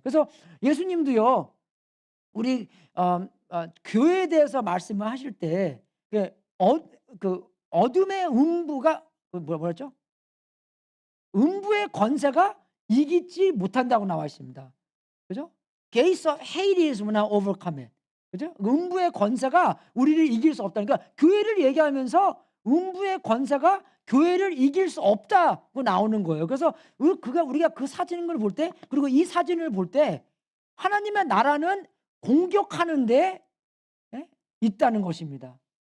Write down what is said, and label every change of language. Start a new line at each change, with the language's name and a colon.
Korean: 그래서 예수님도요, 우리 교회에 대해서 말씀을 하실 때 어둠의 음부가 뭐라 죠 음부의 권세가 이기지 못한다고 나와 있습니다. 그죠?
English: Gates of Hades will not overcome it.
Korean: 그죠? 음부의 권세가 우리를 이길 수 없다. 그러니까 교회를 얘기하면서 음부의 권세가 교회를 이길 수 없다고 나오는 거예요. 그래서 우리가 그 사진을 볼 때, 그리고 이 사진을 볼 때 하나님의 나라는 공격하는 데 있다는 것입니다.